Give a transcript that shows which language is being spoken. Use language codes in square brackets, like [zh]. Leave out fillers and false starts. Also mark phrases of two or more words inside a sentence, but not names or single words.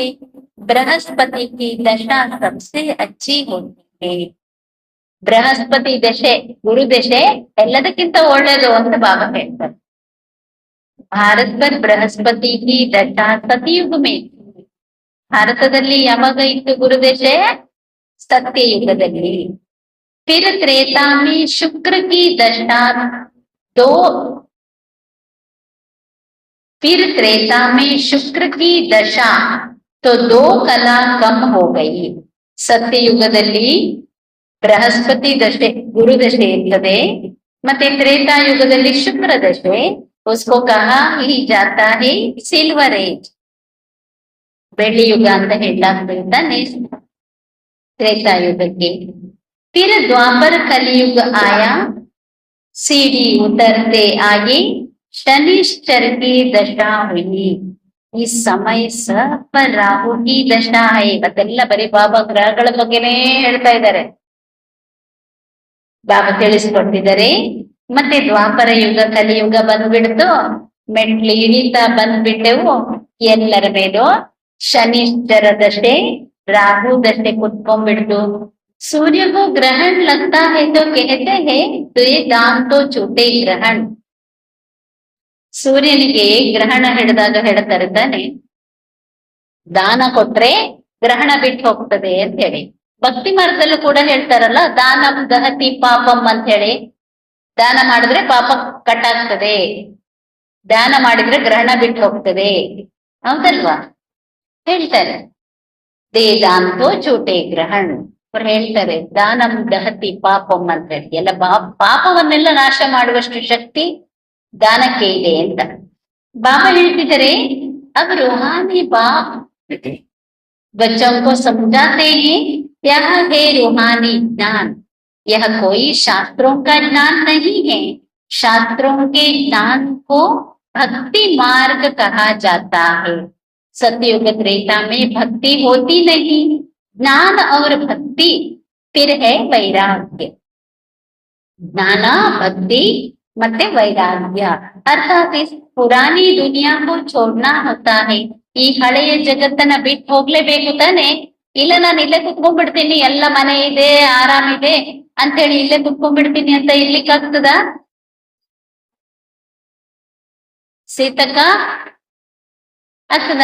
[hi] बृहस्पति की दशा सबसे अच्छी होती है. [kn] ಬೃಹಸ್ಪತಿ ದಶೆ, ಗುರು ದಶೆ ಎಲ್ಲದಕ್ಕಿಂತ ಒಳ್ಳೇದು ಅಂತ ಬಾಬಾ ಹೇಳ್ತಾರೆ. [hi] भारत पर बृहस्पति की दशा सतयुग में. [kn] ಭಾರತದಲ್ಲಿ ಯಾವಾಗ ಇತ್ತು ಗುರುದಶೆ? सत्ययुगದಲ್ಲಿ. [hi] फिर त्रेता में शुक्र की दशा दो, फिर त्रेता में शुक्र की दशा तो 2 कला कम हो गई। [kn] ಸತ್ಯಯುಗದಲ್ಲಿ ಬೃಹಸ್ಪತಿ ದಶೆ ಗುರು ದಶೆ ಇರ್ತದೆ, ಮತ್ತೆ ತ್ರೇತಾಯುಗದಲ್ಲಿ ಶುಕ್ರ ದಶೆ, [hi] उसको कहा ही जाता है सिल्वर एज, [kn] ಬೆಳ್ಳಿ ಯುಗ ಅಂತ ಹೇಳಲಾಗ್ತಿರ್ತಾನೆ त्रेतायुगಕ್ಕೆ। [hi] फिर द्वापर कलयुग आया, सीढ़ी उतरते आगे शनिश्चर की दशा हुई। [kn] ಈ ಸಮಯ ಸ್ವಲ್ಪ ರಾಹು [hi] की दशा है। [kn] ಇವತ್ತೆಲ್ಲ ಬರೀ ಬಾಬಾ ಗ್ರಹಗಳ ಬಗ್ಗೆನೇ ಹೇಳ್ತಾ ಇದ್ದಾರೆ, ಬಾಬಾ ತಿಳಿಸ್ಕೊಡ್ತಿದ್ದಾರೆ। ಮತ್ತೆ ದ್ವಾಪರ ಯುಗ ಕಲಿಯುಗ ಬಂದ್ಬಿಡ್ತು, ಮೆಟ್ಲು ಇಳಿತಾ ಬಂದ್ಬಿಟ್ಟೆವು, ಎಲ್ಲರ ಮೇಲೂ [hi] शनिश्चर दशे राहु दशे [kn] कुत्ಕೊಂಡ್ಬಿಡ್ತು। [hi] सूर्य को ग्रहण लगता है तो कहते हैं तुझे दान तो छूटे ग्रहण। [kn] ಸೂರ್ಯನಿಗೆ ಗ್ರಹಣ ಹಿಡಿದಾಗ ಹೇಳ್ತಾರೆ ತಾನೆ, ದಾನ ಕೊಟ್ರೆ ಗ್ರಹಣ ಬಿಟ್ಟು ಹೋಗ್ತದೆ ಅಂತ ಹೇಳಿ। ಭಕ್ತಿ ಮಾರ್ಗದಲ್ಲೂ ಕೂಡ ಹೇಳ್ತಾರಲ್ಲ, [sa] दानं दहति पापं [kn] ಅಂತ ಹೇಳಿ, ದಾನ ಮಾಡಿದ್ರೆ ಪಾಪ ಕಟ್ಟಾಗ್ತದೆ, ದಾನ ಮಾಡಿದ್ರೆ ಗ್ರಹಣ ಬಿಟ್ಟು ಹೋಗ್ತದೆ, ಹೌದಲ್ವಾ ಹೇಳ್ತಾರೆ। [hi] दे दान तो छूटे ग्रहण, [kn] ಅವ್ರು ಹೇಳ್ತಾರೆ [sa] दानं दहति पापं [kn] ಅಂತ ಹೇಳಿ, ಎಲ್ಲ ಪಾಪವನ್ನೆಲ್ಲ ನಾಶ ಮಾಡುವಷ್ಟು ಶಕ್ತಿ ದಾನಕ್ಕೆ ಇದೆ ಅಂತ ಬಾಬಾ ಹೇಳ್ತಿದ್ದಾರೆ। [hi] अब रूहानी बाप बच्चों को समझाते हैं, यह है रूहानी ज्ञान, यह कोई शास्त्रों का ज्ञान नहीं है। शास्त्रों के ज्ञान को भक्ति मार्ग कहा जाता है। सतयुग त्रेता में भक्ति होती नहीं, ज्ञान और भक्ति फिर है वैराग्य। ज्ञान भक्ति [kn] ಮತ್ತೆ ವೈರಾಗ್ಯ, ಅರ್ಥಾತ್ [hi] इस पुरानी दुनिया को छोड़ना होता है। [kn] ಈ ಹಳೆಯ ಜಗತ್ತನ್ನ ಬಿಟ್ಟು ಹೋಗ್ಲೇಬೇಕು ತಾನೆ, ಇಲ್ಲ ನಾನು ಇಲ್ಲೇ ಕುತ್ಕೊಂಡ್ಬಿಡ್ತೀನಿ, ಎಲ್ಲ ಮನೆ ಇದೆ ಆರಾಮಿದೆ ಅಂತ ಹೇಳಿ ಇಲ್ಲೇ ಕುತ್ಕೊಂಡ್ಬಿಡ್ತೀನಿ ಅಂತ ಇರ್ಲಿಕ್ಕಾಗ್ತದ? ಸೀತಕ ಆಗ್ತದ?